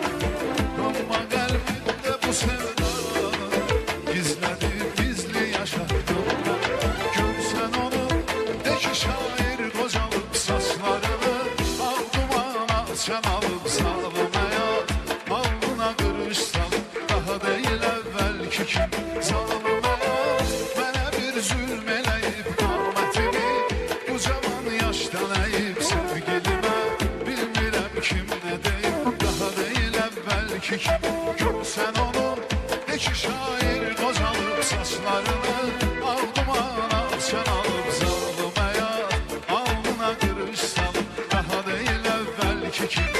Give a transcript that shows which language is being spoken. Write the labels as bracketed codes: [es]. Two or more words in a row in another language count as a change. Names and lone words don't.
[tr] Ama kalbimde bu sevdanı gizledim, gizli yaşattım ben. Görsen onu, de ki şair kocalıp saçlarını, al duman al sen alıp zalım hayat, alnına kırış salıp, daha değil evvelki kim zalım hayat. [az] Mənə bir zülm eləyib qamətimi, bu cavan yaşdan əyib sevgilimə, bilmirəm kim nə deyib, daha deyil əvvəlki kimi. Görsən onu, de ki şair qocalıb saçlarını, al duman al sən alıb zalım həyat, alnına qırış salıb, daha deyil əvvəlki kimi.